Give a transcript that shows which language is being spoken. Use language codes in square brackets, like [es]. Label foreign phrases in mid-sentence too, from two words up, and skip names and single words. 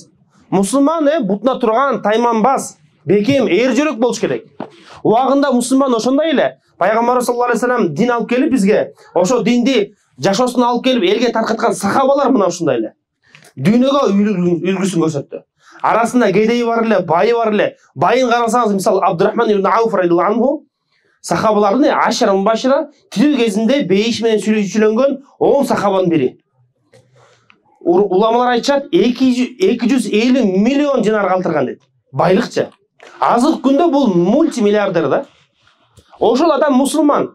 [ky] Мусулман бутуна турган тайманбаз, бекем, эр жүрөк болуш керек. Убагында мусулман ошондой эле. Пайгамбар [ar] صلى الله عليه وسلم [ky] дин алып келип бизге, ошо динди жашоосун алып келип элге таркаткан сахабалар мына ушундай эле. Дүйнөгө үлгүсүн көрсөттү. Арасында кедейи бар эле, байы бар эле. Байын карасаңыз, мисалы Абдурахман ибн Ауф [ar] رضي الله عنه, [ky] сахабалардың [ar] العشرة المبشرة [ky] тирүү кезинде бейиш менен сүйлөнгөн 10 сахабанын бири. Уламалар айтышат 250 миллион динар калтырган дейт. Байлыкчы. Азыркы күндө бул мультимиллиардер да. Ошол адам мусулман.